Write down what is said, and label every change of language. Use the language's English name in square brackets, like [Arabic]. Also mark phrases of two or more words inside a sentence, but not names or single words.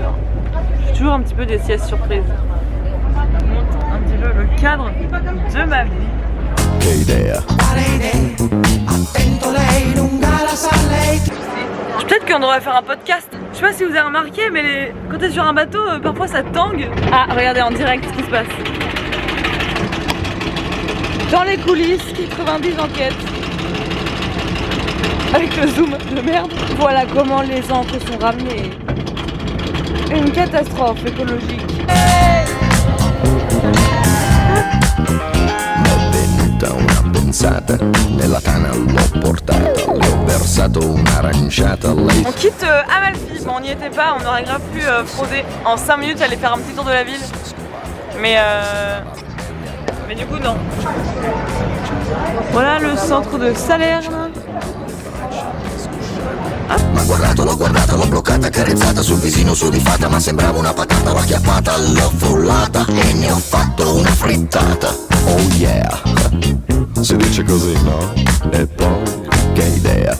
[French] Je fais toujours un petit peu des siestes surprises. Je vous montre un petit peu le cadre de ma vie. [Italian] Che idea. [French] Peut-être qu'on devrait faire un podcast. Je sais pas si vous avez remarqué, mais quand t'es sur un bateau, parfois ça tangue. Ah, regardez en direct ce qui se passe. Dans les coulisses, 90 enquêtes. Avec le zoom de merde. Voilà comment les encres sont ramenées. Une catastrophe écologique. [Italian] Una pensata, nella tana l'ho portata, le ho versato un'aranciata, lei... [French] On quitte Amalfi, bon, on n'y était pas, on aurait grave pu frauder en 5 minutes, aller faire un petit tour de la ville. Mais du coup non. Voilà le centre de Salerne. [Italian] Ma guardato, l'ho guardata, l'ho bloccata, carezzata sul visino sudifata, ma sembrava una patata, l'ho acchiappata, l'ho frullata e ne ho fatto una frittata. [English] Oh yeah, [Italian] si dice così, no? E poi, che idea?